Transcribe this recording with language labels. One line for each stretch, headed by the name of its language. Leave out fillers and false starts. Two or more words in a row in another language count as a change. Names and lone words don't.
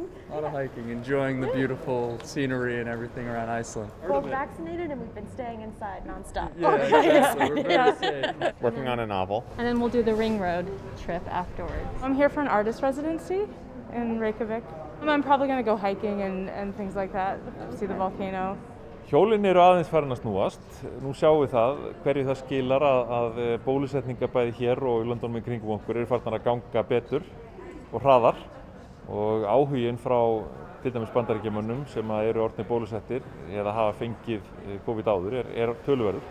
English: A lot of hiking, enjoying the beautiful scenery and everything around Iceland. We're vaccinated and we've been staying inside nonstop. Yeah, exactly. We're very safe. Working on a novel. And then we'll do the Ring Road trip afterwards. I'm here for an artist residency in Reykjavik. I'm probably going to go hiking and things like that, see the volcano.
Icelandic: Hjólin eru aðeins farin að snúast. Nú sjáum við það hverju það skilar að bólusetningar bæði hér og í löndunum í kringum okkur eru farnar að ganga betur og hraðar og áhuginn frá til dæmis Bandaríkjamönnum sem eru orðnir bólusettir eða hafa fengið COVID áður er töluverður.